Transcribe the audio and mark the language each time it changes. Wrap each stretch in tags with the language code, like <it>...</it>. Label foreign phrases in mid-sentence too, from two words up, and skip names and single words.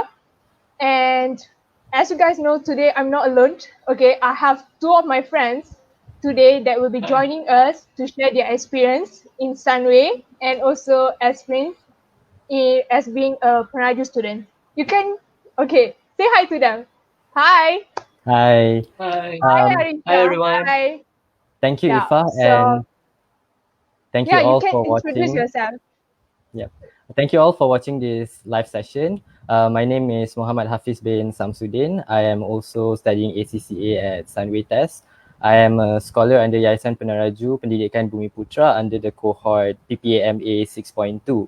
<en>And as you guys know, today I'm not alone. Okay, I have two of my friends today that will be joining us to share their experience in Sunway and also experience as being a Peneraju student. You can, okay, say hi to them. Hi. Hi. Hi. Hi, Hi Arisha. everyone. Hi. Thank you, Yeah. Ifa, So and thank you yeah, you all can for introduce watching. yourself. Yep. Thank you all for watching this live session. My name is Muhammad Hafiz bin Samsudin. I am also studying ACCA at Sunway TES. I am a scholar under Yayasan Peneraju Pendidikan Bumi Putra under the cohort PPAMA 6.2.</en>